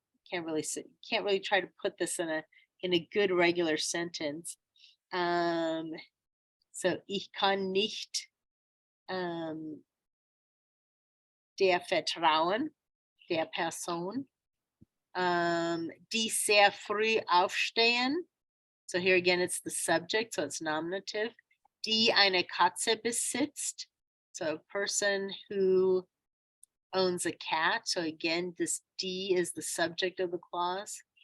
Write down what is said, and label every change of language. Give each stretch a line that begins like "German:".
English: Can't really try to put this in a good regular sentence.
German: So ich kann nicht der vertrauen, der Person. Die sehr früh aufstehen.
English: So here again, it's the subject, so it's nominative.
German: Die eine Katze besitzt.
English: So a person who owns a cat. So again, this die is the subject of the clause.